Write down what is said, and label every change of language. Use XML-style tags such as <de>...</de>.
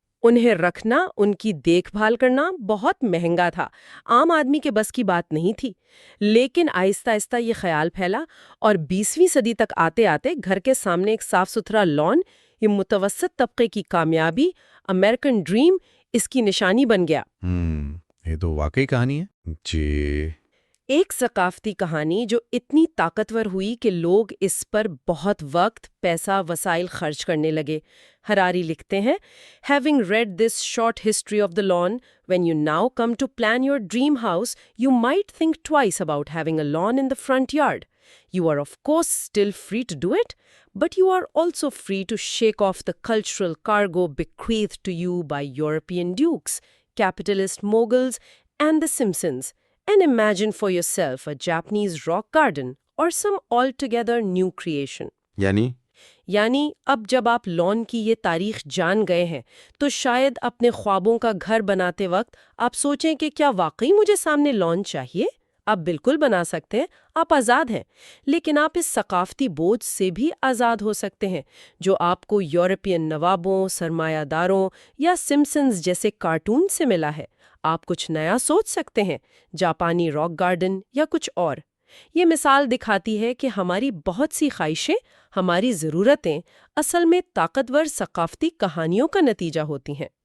<ur>انہیں رکھنا، ان کی دیکھ بھال کرنا بہت مہنگا تھا، عام آدمی کے بس کی بات نہیں تھی۔ لیکن آہستہ آہستہ یہ خیال پھیلا اور 20ویں صدی تک آتے آتے گھر کے سامنے ایک صاف ستھرا لان، یہ متوسط طبقے کی کامیابی، امریکن ڈریم، اس کی نشانی بن گیا۔ یہ تو واقعی کہانی ہے۔ جی۔ ایک ثقافتی کہانی جو اتنی طاقتور ہوئی کہ لوگ اس پر بہت وقت، پیسہ، وسائل خرچ کرنے لگے۔ ہراری لکھتے ہیں،</ur> <en>Having read this short history of the lawn, when you now come to plan your dream house, you might think twice about having a lawn in the front yard. You are of course still free to do it, but you are also free to shake off the cultural cargo bequeathed to you by European dukes, capitalist moguls, and the Simpsons, and imagine for yourself a Japanese rock garden or some altogether new creation.</en> <ur>یعنی اب جب آپ lawn کی یہ تاریخ جان گئے ہیں تو شاید اپنے خوابوں کا گھر بناتے وقت آپ سوچیں کہ کیا واقعی مجھے سامنے لان چاہیے؟ آپ بالکل بنا سکتے ہیں، آپ آزاد ہیں، لیکن آپ اس ثقافتی بوجھ سے بھی آزاد ہو سکتے ہیں جو آپ کو یورپین نوابوں، سرمایہ داروں یا سمپسنز جیسے کارٹون سے ملا ہے۔ آپ کچھ نیا سوچ سکتے ہیں، جاپانی راک گارڈن یا کچھ اور۔ یہ مثال دکھاتی ہے کہ ہماری بہت سی خواہشیں، ہماری ضرورتیں اصل میں طاقتور ثقافتی کہانیوں کا نتیجہ ہوتی ہیں۔</ur>